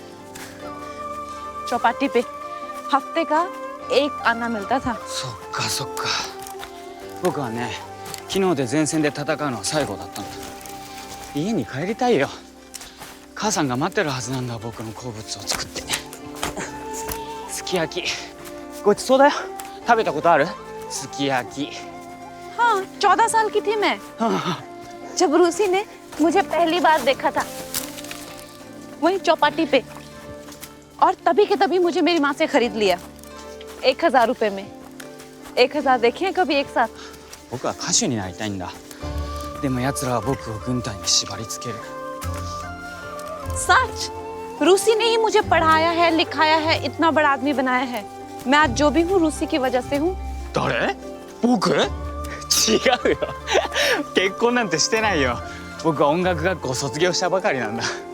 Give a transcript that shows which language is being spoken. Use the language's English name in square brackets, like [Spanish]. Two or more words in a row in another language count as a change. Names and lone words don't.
[Hindi] चौपाटी पे हफ्ते का एक आना मिलता था। [Japanese] そっかそっか。僕はね、昨日で前線で戦うのは最後だったんだ。家に帰りたいよ。母さんが待ってるはずなんだ、僕の好物を作って。すき焼き。ごちそうだよ。食食べたことある？すき焼き。 [Hindi] हाँ 14 साल की थी मैं जब रूसी ने मुझे पहली बार देखा था वहीं चौपाटी पे और तभी के तभी मुझे मेरी माँ से खरीद लिया 1000 रुपए में 1000 देखे हैं कभी एक साथ [Japanese] 僕は歌手になりたいんだ。でも奴らは僕を軍隊に縛り付ける。 [Hindi] सच रूसी ने ही मुझे पढ़ाया है लिखाया है इतना बड़ा आदमी बनाया है मैं आज जो भी हूँ रूसी की वजह से हूँ [Japanese] 誰？僕？違うよ。結婚なんてしてないよ。僕は音楽学校卒業したばかりなんだ。